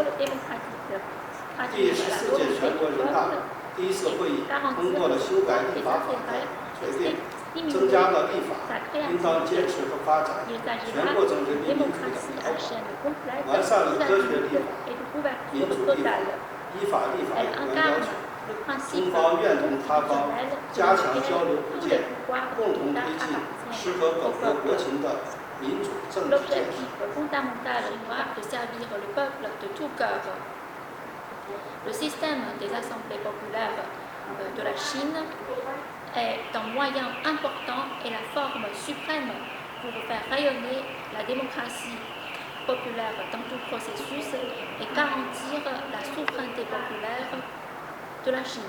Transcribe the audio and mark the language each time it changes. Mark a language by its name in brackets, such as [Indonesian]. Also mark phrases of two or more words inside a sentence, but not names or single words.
[Chinese] 第14届全国人大第一次会议通过了修改立法法的决定，增加了立法应当坚持和发展全过程人民民主的条款，完善了科学立法、民主立法、依法立法有关要求。中方愿同他方加强交流互鉴，共同推进适合本国国情的民主政治建设。 [French] Le système des assemblées populaires de la Chine est un moyen important et la forme suprême pour faire rayonner la démocratie populaire dans tout processus et garantir la souveraineté populaire de la Chine.